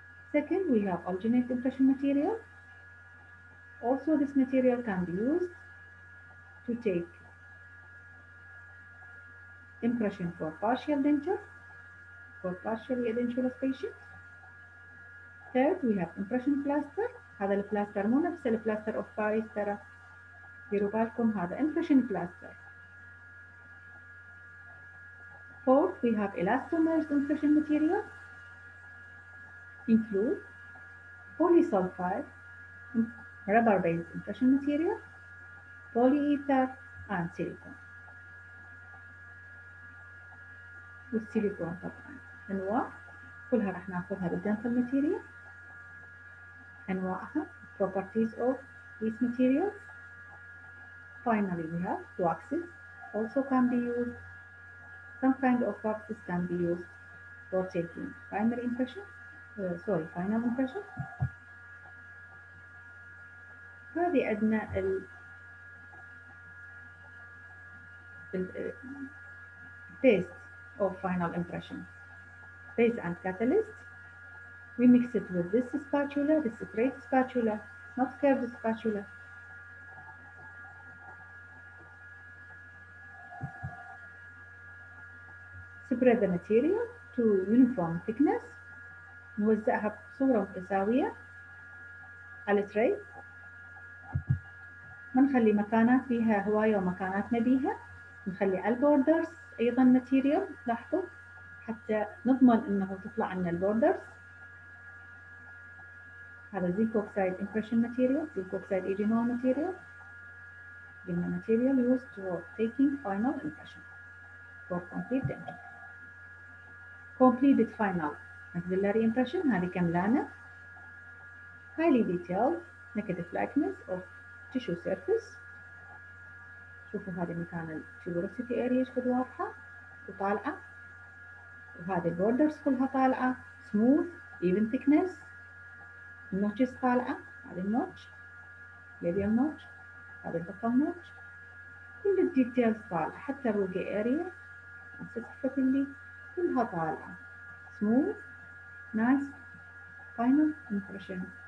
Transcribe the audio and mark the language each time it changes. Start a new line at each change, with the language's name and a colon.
English: Second, we have alginate impression material. Also, this material can be used to take impression for partial denture, for partially edentulous patients. Third, we have impression plaster.
Arabic: هذا البلاستر مو نفس البلاستر اوف باريس ترى، ديروا بالكم هذا impression plaster.
English: Fourth, we have elastomers impression material, include polysulfide, rubber-based impression material, polyether, and silicone.
Arabic: والسيليكون طبعا انواع كلها راح ناخذها بالدنتال ماتيريال، انواعها properties of these materials.
English: Finally, we have waxes also can be used. Some kind of waxes can be used for taking primary impression, final impression. هذه عندنا paste of final impression, base and catalyst. We mix it with this spatula, this straight spatula, not curved spatula. Spread the material to uniform thickness.
Arabic: نوزعها بصورة متساوية على التري. ما نخلي مكانات فيها هواية ومكانات نبيها. نخلي على البوردرز أيضا ماتيريال. لاحظوا حتى نضمن انه تطلع عنا البوردرز.
English: هذا zinc oxide impression material, zinc oxide original material. قلنا material used for taking final impression for complete denture. Completed final maxillary impression هذه كملانة. highly detailed negative likeness of tissue surface.
Arabic: شوفوا هذه مكان الفيبروسيتي اريا شقد واضحة وطالعة، وهذه البوردرز كلها طالعة smooth even thickness. النوتشز طالعة، هذه النوتش labial notch، هذه البطل نوتش، كل الديتيلز طالعة حتى الروجي اريا اللي كلها طالعة smooth nice final impression.